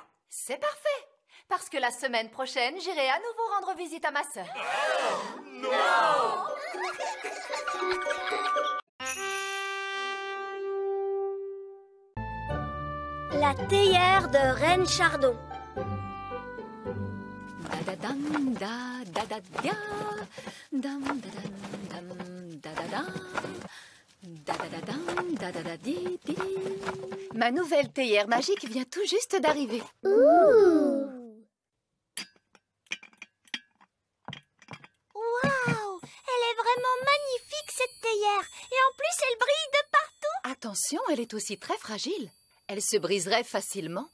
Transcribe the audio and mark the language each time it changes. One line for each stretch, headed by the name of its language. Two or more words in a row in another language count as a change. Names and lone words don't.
French: C'est parfait. Parce que la semaine prochaine, j'irai à nouveau rendre visite à ma sœur. La théière de Reine Chardon. Da-da-dam, da-da-da-da, dam, da-dam, dam, da-da-da, Da-da-da-dam, da-da-da-di-di. Ma nouvelle théière magique vient tout juste d'arriver. Waouh! Elle est vraiment magnifique, cette théière. Et en plus, elle brille de partout. Attention, elle est aussi très fragile. Elle se briserait facilement.